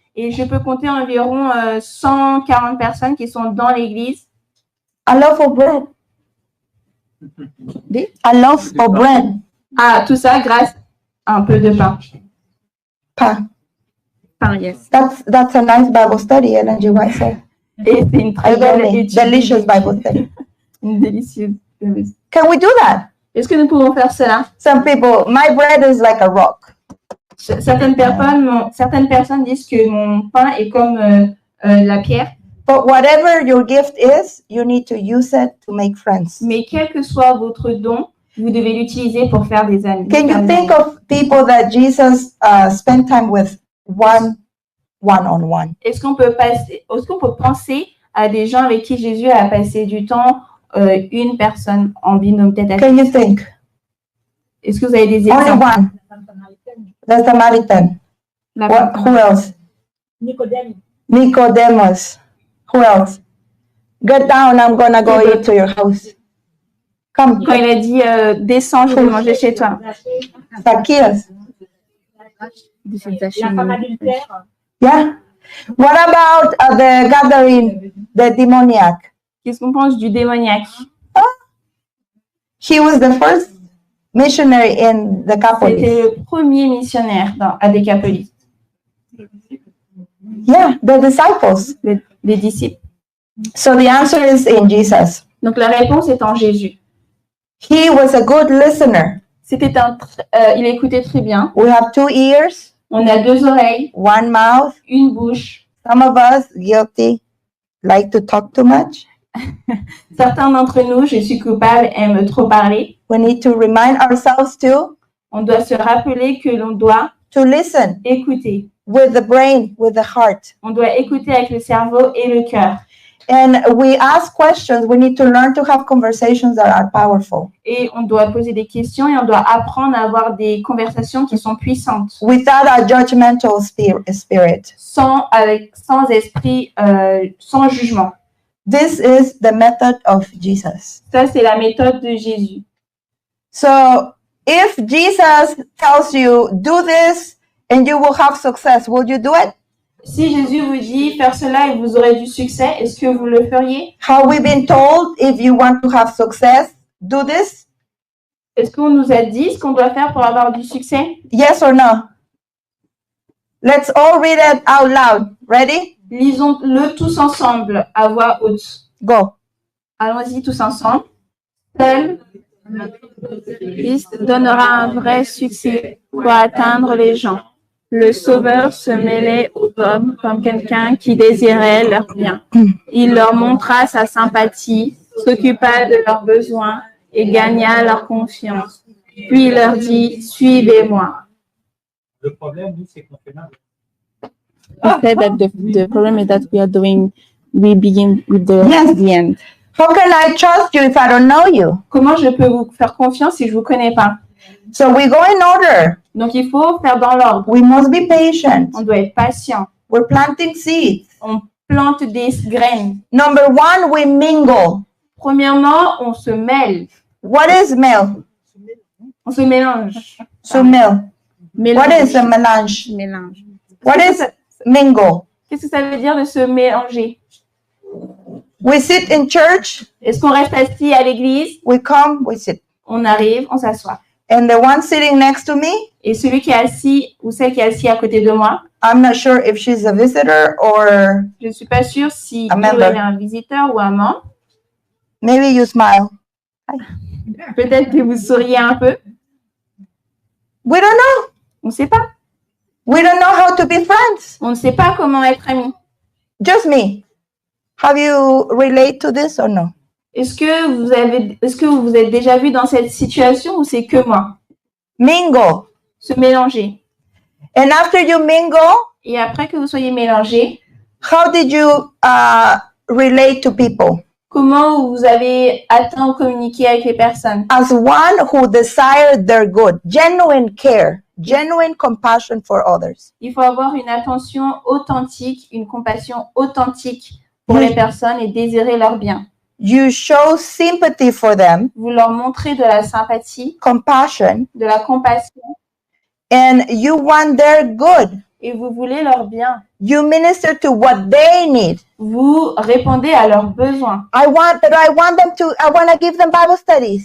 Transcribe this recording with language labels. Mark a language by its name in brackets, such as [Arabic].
[French] Et je peux compter environ 140 personnes qui sont dans l'église. [English] A loaf of bread. A loaf of bread. [French] Ah, tout ça grâce à un peu de pain. Pain. [English] Pain, yes. That's a nice Bible study, Ellen G. White said. [French] Et c'est une très belle [English] Again, [French] étude. [English] delicious Bible study. [French] Une délicieuse. [English] Can we do that? [French] Est-ce que nous pouvons faire cela? [English] Some people, my bread is like a rock. [French] Certaines personnes disent que mon pain est comme la pierre. [English] But whatever your gift is, you need to use it to make friends. [French] Mais quel que soit votre don, vous devez l'utiliser pour faire des amis. [English] Can you think of people that Jesus spent time with one-on-one? [French] Est-ce qu'on peut penser à des gens avec qui Jésus a passé du temps, une personne en binôme tête à tête? [English] Can you think? [French] Est-ce que vous avez des [English] Only [French] exemples? [English] one. The Samaritan. Who else? Nicodemus. Who else? Get down, I'm gonna go eat to your house. Come. [French] Quand il a dit descends, je vais manger chez toi. [English] Zacchaeus. Yeah. What about the gathering, the demoniac? [French] Qu'est-ce qu'on pense du démoniaque? [English] He was the first missionary in the [French] C'était [English] Catholics. [French] le premier missionnaire à Décapolis, [English] Yeah, the disciples. [French] les disciples. [English] So the answer is in Jesus. [French] Donc la réponse est en Jésus. [English] He was a good listener. [French] Il écoutait très bien. [English] We have 2 ears, [French] On a 2 oreilles, [English] 1 mouth. [French] une bouche. [English] Some of us guilty, like to talk too much. [French] Certains d'entre nous, je suis coupable, aiment trop parler. [English] We need to remind ourselves [French] On doit se rappeler que l'on doit [English] to listen [French] écouter. [English] with the brain, with the heart. [French] On doit écouter avec le cerveau et le cœur. [English] And we ask questions. We need to learn to have conversations that are powerful. [French] Et on doit poser des questions et on doit apprendre à avoir des conversations qui sont puissantes. [English] Without a judgmental spirit. [French] Sans esprit, sans jugement. [English] This is the method of Jesus. [French] Ça, c'est la méthode de Jésus. [English] So if Jesus tells you, do this and you will have success, will you do it? [French] Si Jésus vous dit faire cela et vous aurez du succès, est-ce que vous le feriez? [English] Have we been told if you want to have success, do this? [French] Est-ce qu'on nous a dit ce qu'on doit faire pour avoir du succès? [English] Yes or no? Let's all read it out loud. Ready? [French] Lisons-le tous ensemble à voix haute. [English] Go. [French] Allons-y tous ensemble. Seul Christ donnera un vrai succès pour atteindre les gens. Le Sauveur se mêlait aux hommes comme quelqu'un qui désirait leur bien. Il leur montra sa sympathie, s'occupa de leurs besoins et gagna leur confiance. Puis il leur dit, suivez-moi. Le problème, nous, c'est qu'on fait mal. [English] I said that the problem is that we begin with Yes. the end. How can I trust you if I don't know you? [French] Comment je peux vous faire confiance si je vous connais pas? [English] So we go in order. [French] Donc il faut faire dans l'ordre. [English] We must be patient. [French] On doit être patient. [English] We're planting seeds. [French] On plante des graines. [English] Number one, we mingle. [French] Premièrement, on se mêle. [English] What is mel? [French] On se mélange. [English] So mel. [French] Mélange. [English] What is a melange? [French] Mélange. [English] What is mingle? [French] Qu'est-ce que ça veut dire de se mélanger? [English] We sit in church. [French] Est-ce qu'on reste assis à l'église? [English] We come, we sit. [French] On arrive, on s'assoit. [English] And the one sitting next to me, [French] Et celui qui est assis ou celle qui est assis à côté de moi, [English] I'm not sure if she's a visitor or [French] je ne suis pas sûre si Un il membre. est un visiteur ou un membre. [English] maybe you smile. [French] Peut-être que vous souriez un peu. [English] We don't know. [French] On ne sait pas. [English] We don't know how to be friends. [French] On ne sait pas comment être amis. [English] Just me. Have you relate to this or no? [French] Est-ce que vous vous êtes déjà vu dans cette situation ou c'est que moi? [English] Mingle. [French] Se mélanger. [English] And after you mingle, [French] Et après que vous soyez mélangés, [English] how did you relate to people? [French] comment vous avez atteint ou communiqué avec les personnes? [English] As one who desired their good, genuine care, genuine compassion for others. [French] Il faut avoir une attention authentique, une compassion authentique pour les personnes et désirer leur bien. [English] You show sympathy for them, [French] Vous leur montrez de la sympathie, [English] compassion, [French] de la compassion [English] and you want their good. [French] et vous voulez leur bien. [English] You minister to what they need. [French] Vous répondez à leurs besoins. [English] I want to give them Bible studies.